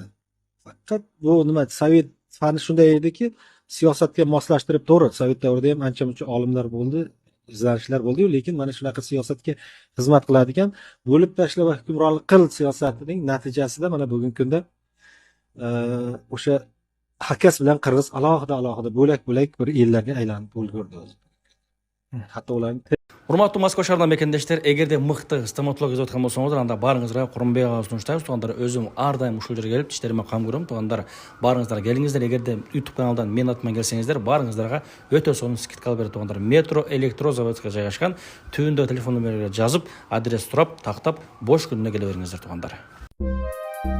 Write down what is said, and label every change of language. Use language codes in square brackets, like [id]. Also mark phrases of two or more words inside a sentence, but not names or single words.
[uz] Faqat bu nima, sovet fani shunday ediki, siyosatga moslashtirib, to'g'ri, sovet davrida ham ancha-muncha olimlar bo'ldi, izlanishlar bo'ldi, lekin mana shunaqa siyosatga xizmat qiladigan bo'lib tashla va hukmronlik qil siyosatining natijasida mana bugungi kunda o'sha Hakas bilan qirg'iz alohida bo'lak-bo'lak bir ellarga aylanib ulgurdi. Hatto ularning [ky] Урматтуу Москва шаарынын мекендештер, эгерде мыкты стоматолог изеп аткан болсоңуздар, анда барыңыздарга Курманбек агабызды сунуштайбыз. Туугандар, өзүм ар дайым ушул жерге келип тиштериме кам көрөм. Туугандар, барыңыздар, келиңиздер. Эгерде YouTube каналдан мен атыман келсеңиздер, барыңыздарга өтө сонун скидка берет. Туугандар, метро электрозаводская жайгашкан. Түбүндө телефон номерлерге жазып, адрес сурап, тактап, бош күнүнө келе бериңиздер, туугандар.